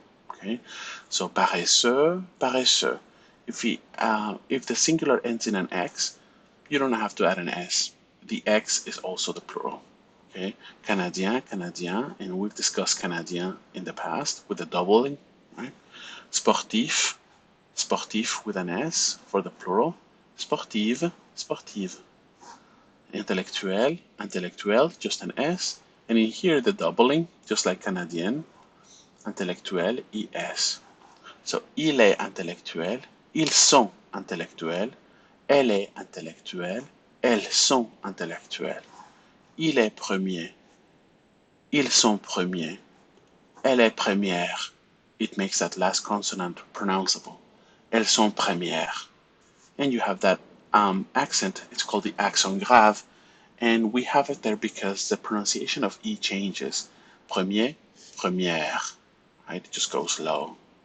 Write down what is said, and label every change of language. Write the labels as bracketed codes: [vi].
[en] Okay, so paresseux, paresseux. If the singular ends in an X, you don't have to add an S. The X is also the plural. Okay, Canadien, Canadien, and we've discussed Canadien in the past with the doubling, right? Sportif, sportif with an S for the plural. Sportive, sportive. Intellectuel, intellectuel, just an S. And in here, the doubling, just like Canadien, intellectuel, IS. [fr] So, il est intellectuel, ils sont intellectuels, elle est intellectuelle, elles sont intellectuelles. Il est premier, ils sont premiers, elle est première. [en] It makes that last consonant pronounceable. [fr] Elles sont premières. [en] And you have that accent, it's called the accent grave, and we have it there because the pronunciation of E changes. Premier, première, right? It just goes low.